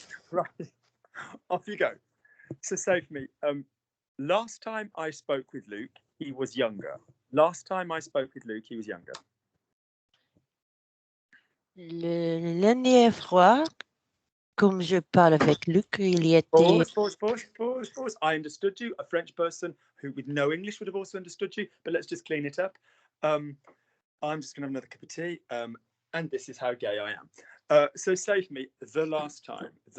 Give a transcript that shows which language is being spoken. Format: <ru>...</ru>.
<en>Right, off you go. So say for me, last time I spoke with Luke, he was younger. Last time I spoke with Luke, he was younger.</en> <fr>L'année fois, comme je parle avec Luc, il y était...</fr> <en>Pause. I understood you. A French person who with no English would have also understood you, but let's just clean it up. I'm just going to have another cup of tea, and this is how gay I am. So say for me, the last time.</en>